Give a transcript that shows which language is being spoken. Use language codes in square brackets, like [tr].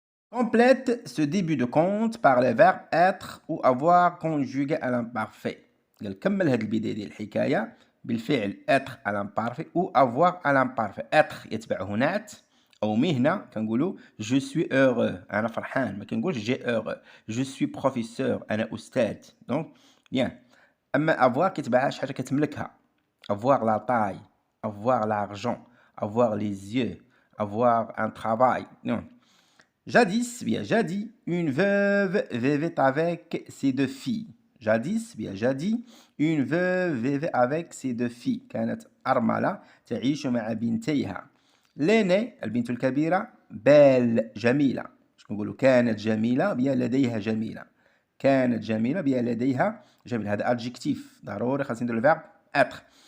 [fr] Complète ce début de conte par les verbes être ou avoir conjugué à l'imparfait. [ar] قال كمل هذه البداية ديال الحكاية بالفعل être [fr] à l'imparfait ou avoir à l'imparfait. [ar] être يتبعه نعت أو مهنة كنقولوا [fr] je suis heureux [ar] أنا فرحان ما كنقولش [fr] j'ai heureux. je suis professeur [ar] أنا أستاذ. [fr] donc bien. [ar] أما avoir كيتبعها شي حاجة كتملكها. [fr] avoir la taille, avoir l'argent, avoir les yeux, avoir un travail. non. Jadis, une veuve vivait avec ses 2 filles. Jadis, une veuve vivait avec ses 2 filles. [ar] كانت أرملة تعيش مع بنتيها. l'aînée البنت الكبيرة belle جميلة. شكون نقولوا كانت جميلة بيا لديها جميلة. هذا adjectif ضروري خاصني نديرو الverbe être.